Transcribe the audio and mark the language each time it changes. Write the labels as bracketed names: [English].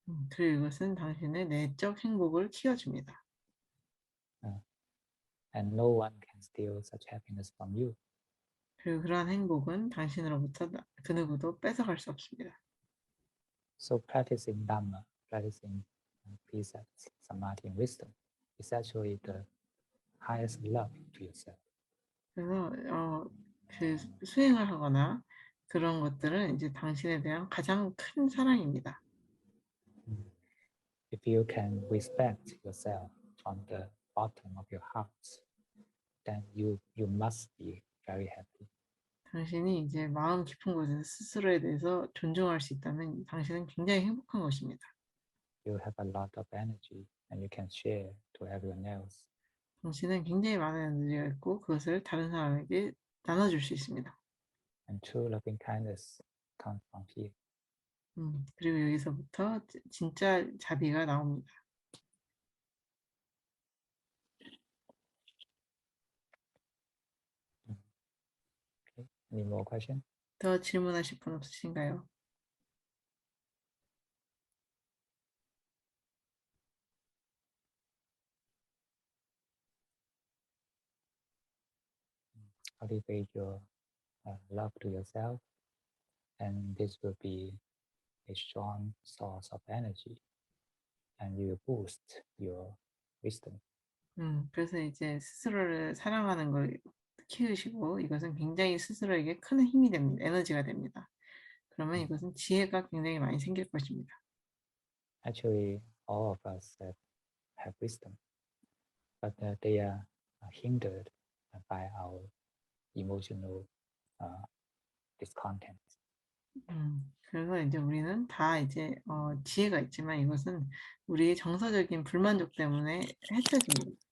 [Korean] 그리고 이것은 당신의 내적 행복을 키워줍니다. [English] And no one can steal such happiness from you. [Korean] 그리고 그러한 행복은 당신으로부터 그 누구도 뺏어갈 수 없습니다. [English] So practicing Dhamma, practicing precepts, samadhi, and wisdom is actually the highest love to yourself. [Korean] 그래서 그 수행을 하거나 그런 것들은 이제 당신에 대한 가장 큰 사랑입니다. [English] If you can respect yourself from the bottom of your heart, then you must be very happy. [Korean] 당신이 이제 마음 깊은 곳에서 스스로에 대해서 존중할 수 있다면 당신은 굉장히 행복한 것입니다. [English] You have a lot of energy and you can share to everyone else. [Korean] 당신은 굉장히 많은 에너지가 있고 그것을 다른 사람에게 나눠줄 수 있습니다. [English] And true loving kindness comes from here. [Korean] 그리고 여기서부터 진짜 자비가 나옵니다. [English] Okay. Any more questions? [Korean] 더 질문하실 분 없으신가요? [English] Cultivate your love to yourself, and this will be a strong source of energy, and you will boost your wisdom. [Korean] 그래서 이제 스스로를 사랑하는 걸 키우시고 이것은 굉장히 스스로에게 큰 힘이 됩니다. 에너지가 됩니다. 그러면 이것은 지혜가 굉장히 많이 생길 것입니다. [English] Actually, all of us have wisdom, but they are hindered by our emotional discontent. [Korean] 그래서 이제 우리는 다 이제 지혜가 있지만 이것은 우리의 정서적인 불만족 때문에 해쳐집니다.